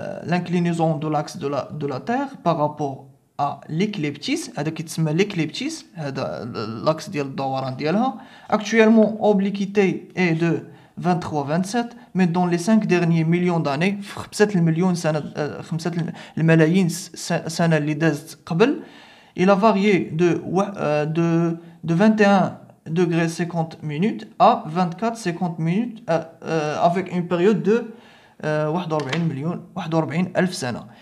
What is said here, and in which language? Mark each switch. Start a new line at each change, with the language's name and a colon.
French: l'inclinaison de l'axe de la Terre par rapport à l'écliptique.
Arabic: هذا كيتسمى l'écliptique، هذا l'axe ديال الدوران ديالها.
French: actuellement obliquité est de 23-27 mais dans les 5 derniers millions d'années،
Arabic: في 5 المليون سنه، 5 الملايين سنه اللي دازت قبل،
French: il a varié de 21 degrés 50 minutes à 24-50 minutes avec une période de 41
Arabic: ألف سنة.